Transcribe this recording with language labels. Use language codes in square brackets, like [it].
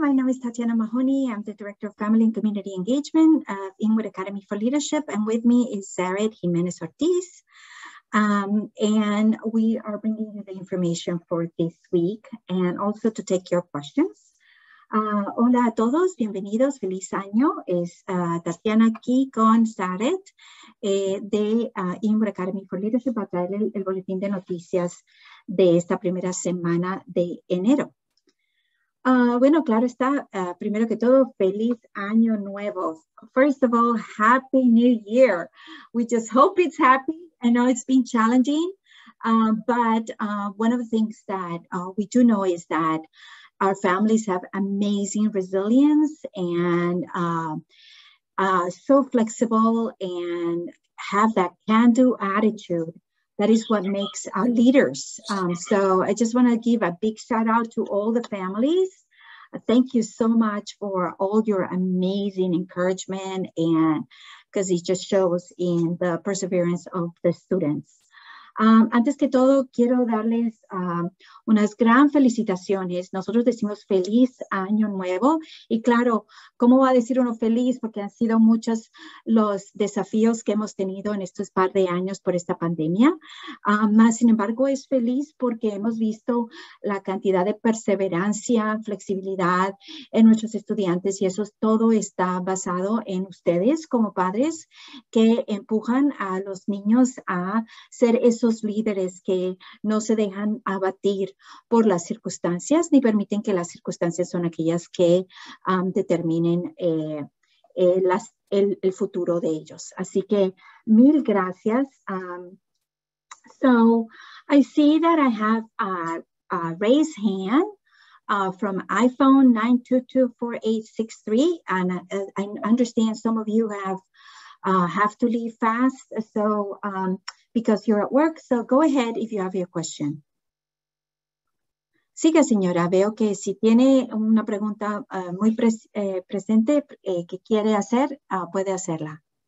[en] My name is Tatiana Mahoney. I'm the Director of Family and Community Engagement at Inwood Academy for Leadership. And with me is Zaret Jimenez-Ortiz. And we are bringing you the information for this week and also to take your questions. [es] Hola a todos, bienvenidos, feliz año. Es Tatiana aquí con Zaret de Inwood Academy for Leadership para traer el boletín de noticias de esta primera semana de enero. Bueno, claro está, primero que todo, feliz año nuevo. [en] First of all, happy new year. We just hope it's happy. I know it's been challenging, but one of the things that we do know is that our families have amazing resilience and so flexible and have that can-do attitude. That is what makes our leaders. So I just want to give a big shout out to all the families. Thank you so much for all your amazing encouragement, and because it just shows in the perseverance of the students. [es] Antes que todo, quiero darles unas gran felicitaciones. Nosotros decimos feliz año nuevo. Y claro, ¿cómo va a decir uno feliz? Porque han sido muchos los desafíos que hemos tenido en estos par de años por esta pandemia. Más, sin embargo, es feliz porque hemos visto la cantidad de perseverancia, flexibilidad en nuestros estudiantes. Y eso todo está basado en ustedes como padres que empujan a los niños a ser esos líderes que no se dejan abatir por las circunstancias ni permiten que las circunstancias son aquellas que determinen el futuro de ellos. Así que mil gracias. [en] So I see that I have a raised hand from iPhone 9224863, and I understand some of you have to leave fast, so because you're at work. So go ahead if you have your question. [es] Siga, señora. Veo que si tiene una pregunta muy presente que quiere hacer, puede hacerla.